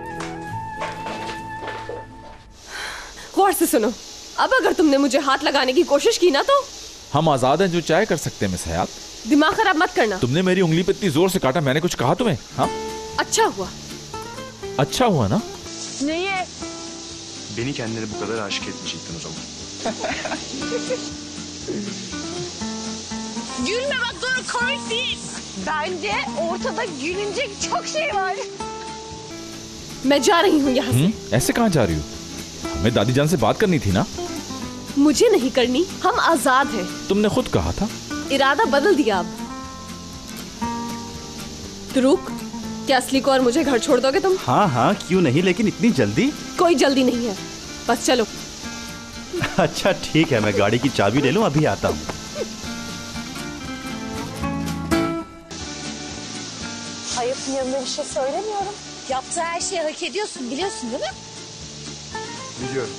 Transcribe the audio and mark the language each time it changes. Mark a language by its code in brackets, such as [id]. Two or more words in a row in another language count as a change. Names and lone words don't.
[hi] गौर से सुनो, अब अगर तुमने मुझे हाथ लगाने की कोशिश की ना तो हम आजाद हैं, जो चाहे कर सकते हैं मिस हयात। दिमाग खराब मत करना। तुमने मेरी उंगली पे इतनी जोर से काटा, मैंने कुछ कहा तुम्हें? हाँ, अच्छा हुआ। अच्छा हुआ ना? [tr] Niye? Beni kendine bu kadar aşık etmeyecektin o zaman. Gülme bak, dur, komik değil. Bence ortada gülünecek çok şey var. [hi] मैं जा रही हूँ यहाँ से। ऐसे कहाँ जा रही हो? हमें दादी जान से बात करनी थी ना। मुझे नहीं करनी, हम आजाद हैं। तुमने खुद कहा था। इरादा बदल दिया अब। तो रुक, क्या असली को और मुझे घर छोड़ दोगे तुम? हाँ हाँ, क्यों नहीं, लेकिन इतनी जल्दी? कोई जल्दी नहीं है, बस चलो। अच्छा ठीक है, मैं गाड़ी की चाबी ले लूं, अभी आता हूँ। [tr] Ayıp'ın yanında bir şey söylemiyorum. Yaptığı her şeyi hak ediyorsun, biliyorsun değil mi? Biliyorum.